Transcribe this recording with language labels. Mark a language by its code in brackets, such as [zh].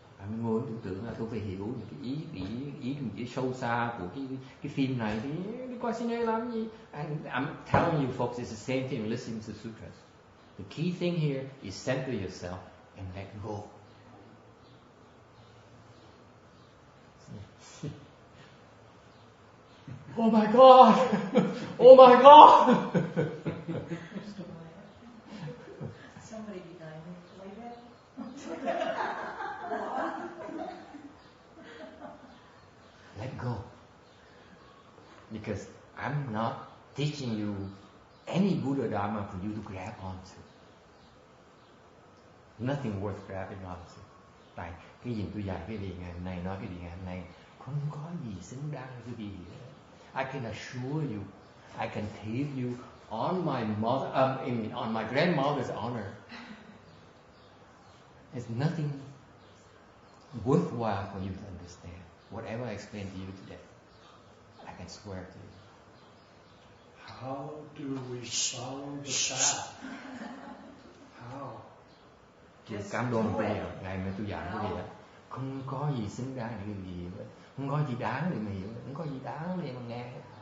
[vi] Mình ngồi tưởng tượng là tôi phải hiểu những cái ý nghĩa sâu xa của cái phim này thì đi coi cine làm gì? [en] And I'm telling you folks, it's the same thing listening to sutras. The key thing here is center yourself and let go. Oh my God! Oh my God! Somebody behind me play that. Let go. Because I'm not teaching you any Buddha Dharma for you to grab onto. Nothing worth grabbing onto. [vi] Tại cái gì tôi dạy cái gì ngày hôm nay, nói cái gì ngày hôm nay, không có gì xứng đáng với cái gì hết. [en] I can assure you, I can tell you on my on my grandmother's honor, there's nothing worthwhile for you to understand. Whatever I explained to you today, I can swear to you. How do we follow the path? How? [vi] Tôi cam đoan với ngày mai tôi giảng cái gì đó, không có gì xứng đáng để cái gì hết. Không có gì đáng để mà hiểu, không có gì đáng để mà nghe.